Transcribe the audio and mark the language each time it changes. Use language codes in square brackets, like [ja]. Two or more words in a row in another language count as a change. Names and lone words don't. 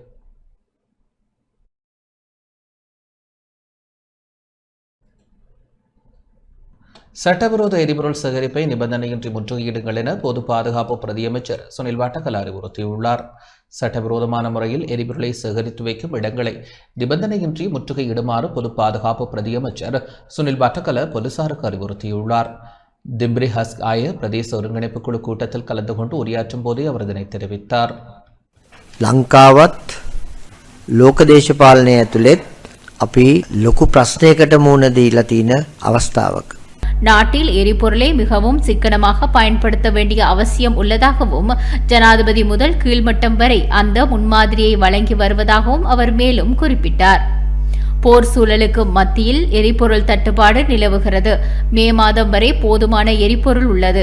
[ta] சட்டவிரோத எரிபொருள் சேகரிப்பை நிபந்தனையின்றி முற்றுகையிடுங்கள் என பொது பாதுகாப்பு பிரதியமைச்சர் சுனில் வட்டக்கல அறிவுறுத்தியுள்ளார். சட்டவிரோதமான முறையில் எரிபொருளை சேகரித்து வைக்கும் இடங்களை நிபந்தனையின்றி முற்றுகையிடுமாறு பொது பாதுகாப்பு பிரதியமைச்சர் சுனில் வட்டக்கல போலீசாருக்கு அறிவுறுத்தியுள்ளார். திம்ரி ஹஸ்க் ஆய பிரதேச ஒருங்கிணைப்பு குழு கூட்டத்தில் கலந்து கொண்டு உரையாற்றும் போதே அவர் இதனை தெரிவித்தார். [si] ලංකාවත් ලෝක දේශපාලනය ඇතුළෙත් අපි ලොකු ප්‍රශ්නයකට මුහුණ දීලා තියෙන අවස්ථාවක. [ta] நாட்டில் எரிபொருளை மிகவும் சிக்கனமாக பயன்படுத்த வேண்டிய அவசியம் உள்ளதாகவும் ஜனாதிபதி முதல் கீழ்மட்டம் வரை அந்த முன்மாதிரியை வழங்கி வருவதாகவும் அவர் மேலும் குறிப்பிட்டார். போர் சூழலுக்கு மத்தியில் எரிபொருள் தட்டுப்பாடு நிலவுகிறது. மே மாதம் வரை போதுமான எரிபொருள் உள்ளது.